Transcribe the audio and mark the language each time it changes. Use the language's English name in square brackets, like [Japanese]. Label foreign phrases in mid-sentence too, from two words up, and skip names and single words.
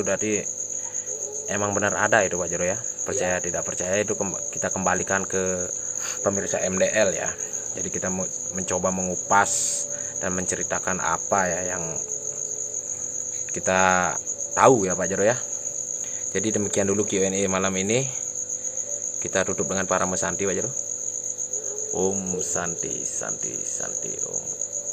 [Indonesian] Berarti emang benar ada itu Pak Jero ya. Percaya tidak percaya itu kita kembalikan ke pemirsa MDL ya. Jadi kita mencoba mengupas dan menceritakan apa ya yang kita tahu ya Pak Jero ya. Jadi demikian dulu Q&A malam ini. Kita tutup dengan para mesanti Pak Jero. [Sanskrit] Om Santi Santi Santi Om.